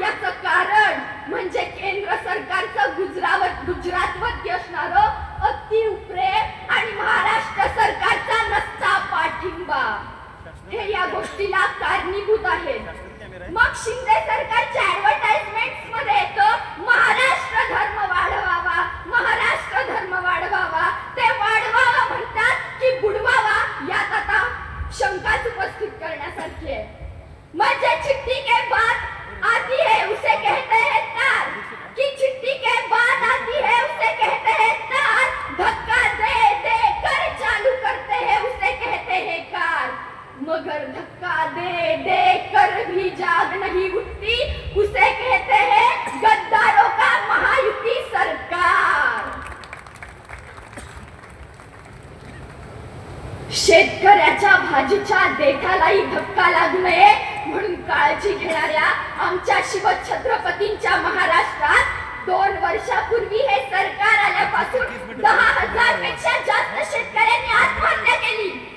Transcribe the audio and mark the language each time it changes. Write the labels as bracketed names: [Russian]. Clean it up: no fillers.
[Marathi] याचं कारण म्हणजे केंद्र सरकारचं गुजरातवरती असणारं अतिप्रेम आणि महाराष्ट्र सरकारचा नसता पाठिंबा हे या गोष्टीला कारणीभूत आहे. मग शिंदे सरकारच्या ऍडव्हर्टाइजमेंट्स मध्ये येतं महाराष्ट्र धर्म वाढवावा, महाराष्ट्र धर्म वाढवावा. ते वाढवावा म्हणतात की बुडवावा, यात आता शंकाच उपस्थित करण्यासारखी आहे. [Hindi] म्हणजे चिट्ठी के बाद आती है उसे कहते हैं तार, की चिट्ठी के बाद आती है उसे कहते हैं तार, धक्का दे दे कर चालू करते हैं उसे कहते हैं कार. मगर धक्का दे दे कर भी जाग नहीं उठती, उसे कहते हैं गद्दारों का महायुति सरकार. [Marathi] शेतकऱ्याच्या भाजीच्या देठालाही धक्का लागू नये म्हणून काळजी घेणाऱ्या आमच्या शिवछत्रपतींच्या महाराष्ट्रात 2 वर्षापूर्वी हे सरकार आल्यापासून 10,000 पेक्षा जास्त शेतकऱ्यांनी आत्महत्या केली.